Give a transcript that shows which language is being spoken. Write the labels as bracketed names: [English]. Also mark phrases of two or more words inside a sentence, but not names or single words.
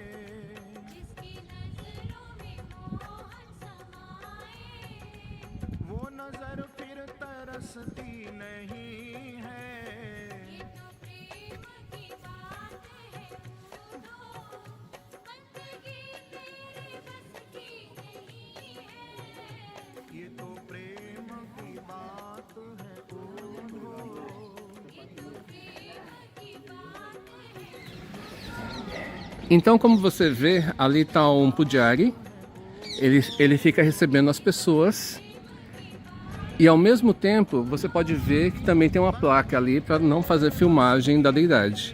[Hindi] वो नजर फिर तरसती नहीं है ये तो प्रेम की बात है [Portuguese] Então, como você vê, ali está um pujaari. Ele fica recebendo as pessoas. E ao mesmo tempo, você pode ver que também tem uma placa ali para não fazer filmagem da deidade.